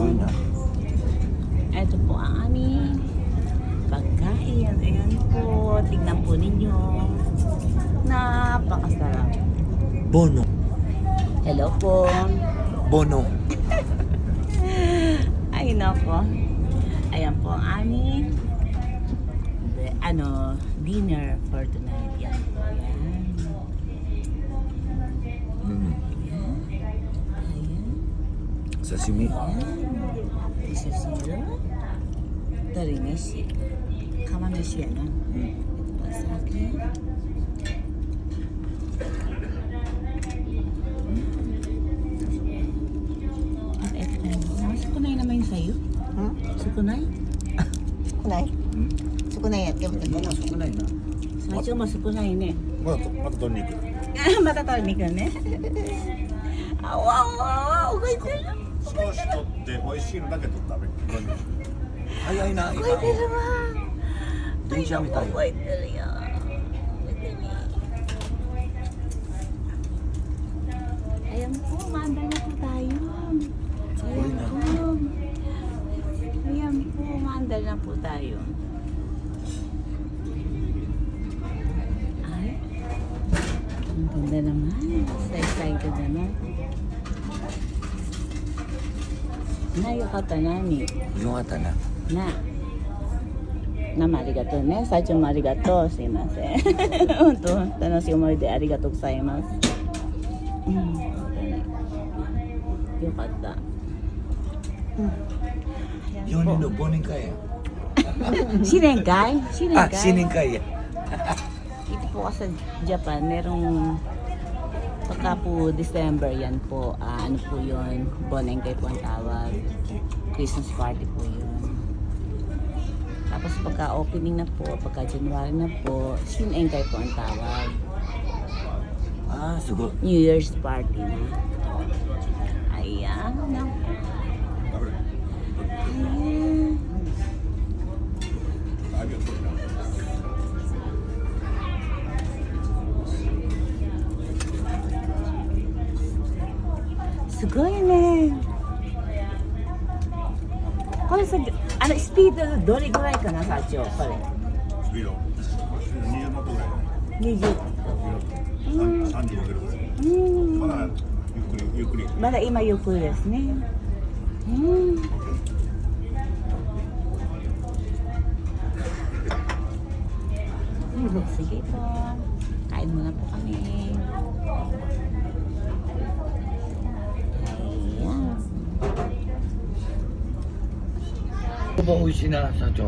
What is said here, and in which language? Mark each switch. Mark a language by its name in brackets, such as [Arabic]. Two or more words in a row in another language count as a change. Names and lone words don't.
[Filipino] Ito po ang aming pagkain. Ayan po. Tignan po ninyo. Napakasarap. Bono. Hello po. Bono. Ay, nako. Ayan po ang aming [English] dinner for tonight. [Filipino] Yan po. Ayan. Ayan. Sashimi. [English] This is zero. Dari meshi. [Filipino] Kamameshi yan. Ito po sa akin. At ito naman. Sukunay naman yun sa'yo. Hmm? Sukunay? Sukunay? Sukunay at kaya Mama, sukunay na. [Japanese] 最初も少ないね。まだ鶏肉。また取りに行くね。あわわわ動いてる。少し取って美味しいのだけ取ったらダメ。早いな。動いてるわ。電車みたい。動いてるよ。見てみ。 [Filipino] Ayan po, maanda na po tayo. Ayan po. Ayan po, maanda na po tayo. Ay, ang ganda naman. [English] So excited [Filipino] naman. Nayokata nani. [Japanese] よかったな。な。生ありがとうね。最初もありがとう。すいません。本当楽しい思い出ありがとうございます。うん。よかった。 4人の忘年会や。 Sinengkai? Ah, siningkay ya. [Filipino] Ito po kasi sa Japan, merong pagka po December yan po, ano po yun, Bonengkai po ang tawag. [English] Christmas party [Filipino] po yun. Tapos pagka opening na po, pagka January na po, Sinengkai po ang tawag. [Japanese] Ah, sugo. [English] New Year's party [Filipino] na. Ayan. Ayan. [Japanese] ありがとうな。すごいね。これさ、スピードどれぐらいかな、社長、これ。スピード。20ノットぐらい。 20。 35キロぐらい。うん。まだゆっくり。まだ今ゆっくりですね。 [Filipino] うん。Sige po. Kain muna po kami. Ayan. [Japanese] そば美味しいな、社長。